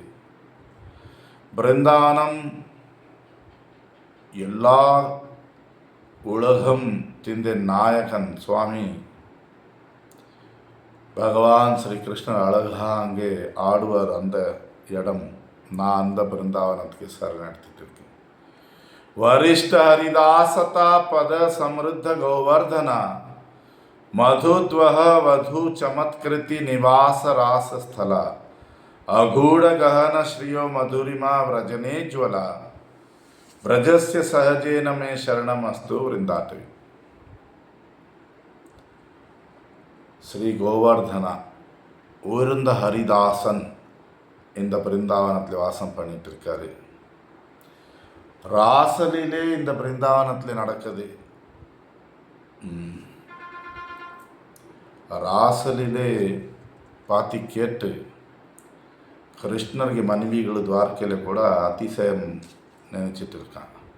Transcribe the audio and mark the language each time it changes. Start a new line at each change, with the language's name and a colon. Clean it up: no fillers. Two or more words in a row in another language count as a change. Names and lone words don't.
Tamil: பிருந்தாவனம் எல்லா உலகம் திந்த நாயகன் சுவாமி பகவான் ஸ்ரீ கிருஷ்ணர் அழகா அங்கே ஆடுவார். அந்த இடம் நான் அந்த பிருந்தாவனத்துக்கு சரண் எடுத்துட்டு இருக்கேன்.
Sanskrit: வரிஷ்ட ஹரிதாசதா பத சமிருத்த கோவர்தன மதுத்வஹ வಧು ಚಮತ್ಕೃತಿ ನಿವಾಸ ರಾಸ ಸ್ಥಳ ಅಗೂಢ ಗಹನ ಶ್ರಿಯೋ ಮಧುರಿಮಾ ವ್ರಜನೇಜ್ವಲ ವ್ರಜಸ್ಯ ಸಹಜೇನ ಮೇ ಶರಣಮಸ್ತು ವೃಂದಾಟವಿ.
Tamil: ஸ்ரீ கோவர்தன உயர்ந்த ஹரிதாசன் இந்த பிருந்தாவனத்தில் வாசம் பண்ணிட்டு இருக்காரு. ராசலிலே இந்த பிருந்தாவனத்தில் நடக்குது. ராசலிலே பாத்தி கேட்டு கிருஷ்ணருக்கு மனைவிகள் துவாரக்கையில் கூட அதிசயம் நினைச்சிட்டு இருக்காங்க.